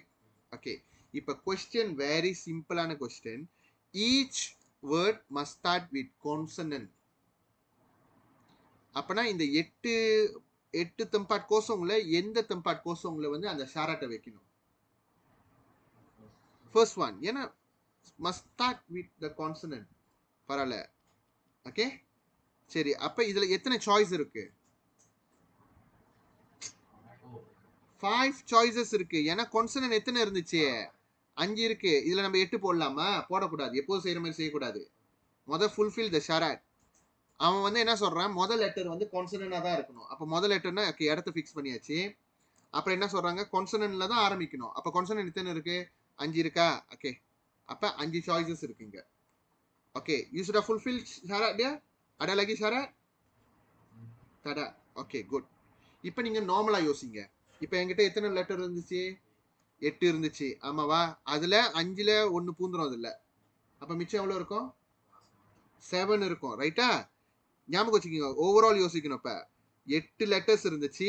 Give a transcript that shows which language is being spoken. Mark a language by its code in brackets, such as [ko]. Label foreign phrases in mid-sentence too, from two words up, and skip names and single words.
[ta] ஓகே, இப்போ [en] question very [ta] சிம்பிளான கொஸ்டின். [en] Each word must start with consonant. [ta] அப்பனா இந்த 8 [ms] tempat kosong [ta] எந்த [ms] tempat kosong [ta] வந்து அந்த ஷாராட்டை வைக்கணும்? [en] first one. ஏன்னா must start with the consonant. [ta] பரவாயில்ல. ஓகே, சரி. அப்ப இதுல எத்தனை சாய்ஸ் இருக்கு? 5 சாய்ஸஸ் இருக்கு. ஏன்னா கான்சனன்ட் எத்தனை இருந்துச்சு? 5 இருக்கு. இதுல நம்ம 8 போடலாமா? போடக்கூடாது. எப்போது செய்யற மாதிரி செய்யக்கூடாது. முதல் [en] fulfil the [ta] ஷாராட். அவன் வந்து என்ன சொல்றான்? முதல் லெட்டர் வந்து கான்சனன்டா தான் இருக்கணும். அப்ப முதல் லெட்டர்னா இடத்த ஃபிக்ஸ் பண்ணியாச்சு. அப்புறம் என்ன சொல்றாங்க? கான்சனன்ட்ல தான் ஆரம்பிக்கணும். அப்ப கான்சனன்ட் எத்தனை இருக்கு? 5 இருக்கா? ஓகே, அப்ப 5 சாய்ஸஸ் இருக்குங்க. ஓகே, [en] you should have fulfil [ms] syarat dia. ada lagi syarat? Tada. [ta] ஓகே, குட். இப்போ நீங்க நார்மலா யோசிங்க. இப்போ என்கிட்ட எத்தனை லெட்டர் இருந்துச்சு? 8 இருந்துச்சு. ஆமாவா? அதுல 5ல 1 பூந்துரும் அதுல. அப்ப மிச்சம் எவ்வளவு இருக்கும்? 7 இருக்கும். ரைட்டா? ஞாபகம் வச்சுக்கோங்க. ஓவரால் யோசிக்கணும். இப்ப 8 லெட்டர்ஸ் இருந்துச்சு.